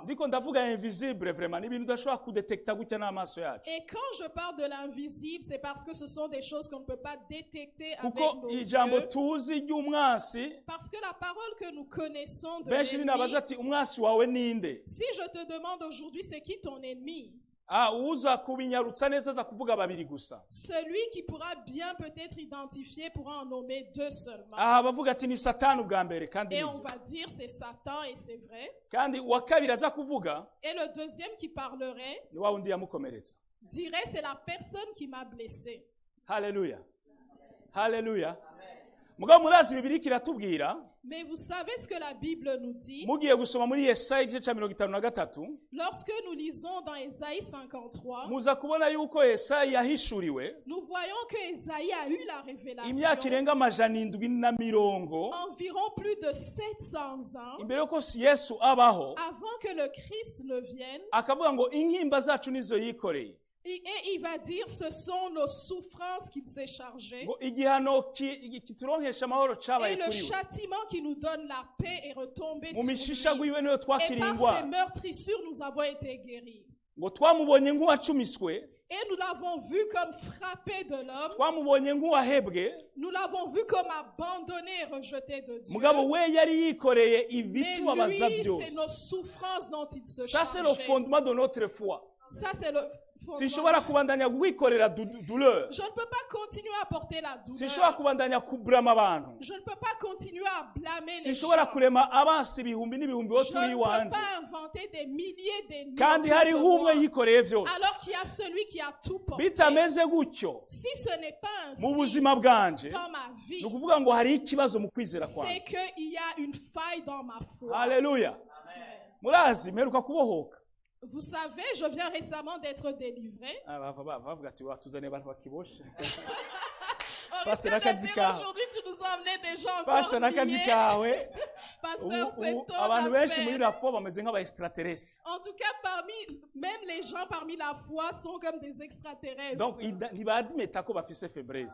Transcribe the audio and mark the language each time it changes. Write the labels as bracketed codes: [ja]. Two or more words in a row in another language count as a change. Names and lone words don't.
[rn] Ndiko ndavuga [fr] invisible vraiment [rn] n'ibintu udashobora kudetekta gutya n'amaso yacu. [fr] Et quand je parle de l'invisible, c'est parce que ce sont des choses qu'on ne peut pas détecter avec [rn] Kuko [fr] nos [rn] ijambo [fr] yeux. [rn] tuzi ry'umwansi [fr] Parce que la parole que nous connaissons de [rn] benshi [fr] l'ennemi, [rn] ninabaza ati umwansi wawe ninde? [fr] si je te demande aujourd'hui, c'est qui ton ennemi? [rn] Uza kubinyarutsa neza aza kuvuga babiri gusa. [fr] Celui qui pourra bien peut-être identifier pourra en nommer deux seulement. [rn] Bavuga ati ni Satani ubwa mbere kandi [fr] Et [rn] nibyo. [fr] on va dire c'est Satan et c'est vrai. Kandi uwa kabiri aza kuvuga Et le deuxième qui parlerait ni wa wundi yamukomeretsa. dirait c'est la personne qui m'a blessé. Haleluya. Haleluya. [rn] Mugabo murazi Bibiliya kiratubwira [fr] Mais vous savez ce que la Bible nous dit? [rn] mugiye gusoma muri Yesaya igice cya 53 [fr] Lorsque nous lisons dans Ésaïe 53, [rn] muza kubona yuko Yesaya yahishuriwe [fr] nous voyons que Ésaïe a eu la [rn] imyaka [fr] révélation [rn] irenga amajana indwi na mirongo [fr] environ plus de 700 ans [rn] imbere yuko Yesu abaho [fr] avant que le Christ ne vienne. [rn] akavuga ngo intimba zacu nizo yikoreye [fr] Et il va dire, ce sont nos souffrances qu'il s'est chargé. [rn] ngo igihano kituronkesha amahoro [fr] Et [rn] cabaye [fr] le [rn] kuri we [fr] châtiment qui nous donne la paix est retombé [rn] mu [fr] sur [rn] mishisha [fr] lui. [rn] gwiwe niyo [fr] Et [rn] twakiriye [fr] par [rn] ingwara [fr] ses meurtrissures, nous avons été guéris. [rn] ngo twamubonye nk'uwacumiswe [fr] Et nous l'avons vu comme frappé de l'homme. [rn] twamubonye nk'uwahebwe [fr] Nous l'avons vu comme abandonné et rejeté de Dieu. [rn] mugabo we yari yikoreye [fr] Mais [rn] ibitubabaza [fr] lui, c'est [rn] byose. [fr] nos souffrances dont il se Ça c'est le chargeait. fondement de notre foi. Ça, c'est le [rn] sinshobora kubandanya kwikorera douleur. [fr] Je ne peux pas continuer à porter la [rn] sinshobora [fr] douleur. [rn] kubandanya kubrama abantu. [fr] Je ne peux pas continuer à blâmer les gens. [rn] sinshobora kurema abansi ibihumbi n'ibihumbi bo [fr] Je [rn] turi [fr] ne peux [rn] iwanje. [fr] pas inventer des milliers d'ennemis [rn] kandi [fr] autour [rn] hariho [fr] de [rn] umwe [fr] moi. [rn] yikoreye byose. [fr] Alors qu'il y a celui qui a tout porté. [rn] bitameze gutyo [fr] Si ce n'est pas ainsi [rn] mu buzima bwanje, [fr] dans ma vie, [rn] ni ukuvuga ngo hari ikibazo mu kwizera [fr] c'est [rn] kwanjye. [fr] qu'il y a une faille dans ma foi. Haleluya. [rn] murazi mperuka kubohoka. [fr] Vous savez, je viens récemment d'être délivré. [rn] bavuga ati watuzaniye abantu bakiboshe. [fr] On risque de dire aujourd'hui, tu nous as amené des gens [rn] pastor [fr] encore [rn] n'akazi [fr] liés. [rn] kawe. [fr] Pasteur, c'est ton [rn] abantu benshi muri [fr] affaire. la foi [rn] bameze nk'aba extraterrestre. [fr] En tout cas, même les gens parmi la foi sont comme des extraterrestres. [rn] donc ntibadimeta ko bafise faiblesse.